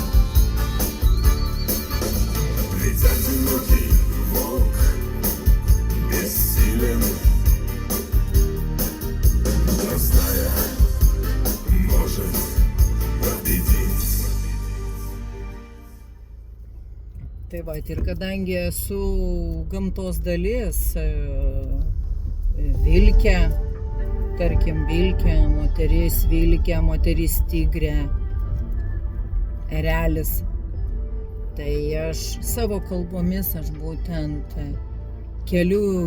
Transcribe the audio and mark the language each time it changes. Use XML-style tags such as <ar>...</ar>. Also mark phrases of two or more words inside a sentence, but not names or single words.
<ru>Ведь одинокий волк бессилен, но зная, может победить.</ru> <lt>Tai va, ir kadangi esu gamtos dalis, vilkė, tarkim vilkė, moteris tigrė, erelis, tai aš savo kalbomis aš būtent keliu</lt>